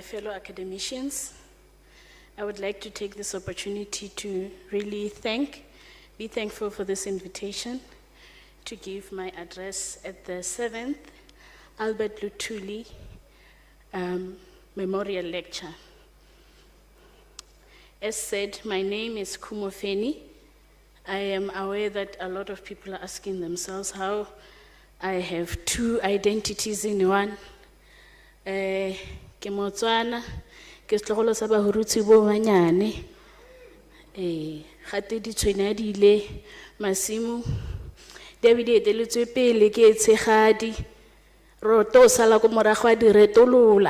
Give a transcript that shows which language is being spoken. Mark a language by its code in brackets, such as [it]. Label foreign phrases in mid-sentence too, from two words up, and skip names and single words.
[en] fellow academicians, I would like to take this opportunity to really be thankful for this invitation to give my address at the 7th Albert Luthuli Memorial Lecture. As said, my name is Kumo Feni. I am aware that a lot of people are asking themselves how I have two identities in one. [tn] Ke Motswana, ke setlogolo sa bahurutsi bo banyane. Gate di tshwenya di ile masimu. David eteletswe pele ke tshegadi. Roto sala ko morago a di retolola.